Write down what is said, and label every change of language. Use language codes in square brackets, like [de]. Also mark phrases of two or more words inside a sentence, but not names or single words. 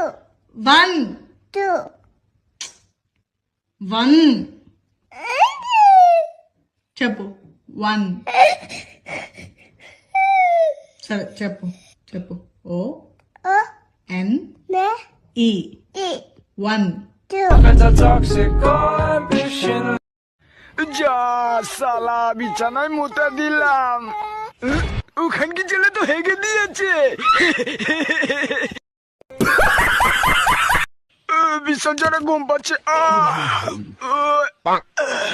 [te] 1 2 1 చెప్పు 1 సరే చెప్పు చెప్పు ఓ O ఎన్ N ఈ E 1 2 [bn] যা সালা বিছানায় মুতে দিলাম, ওখানকি ছেলে তো হেগে দিয়েছে। বিসর্জনে ঘুম পাচ্ছে।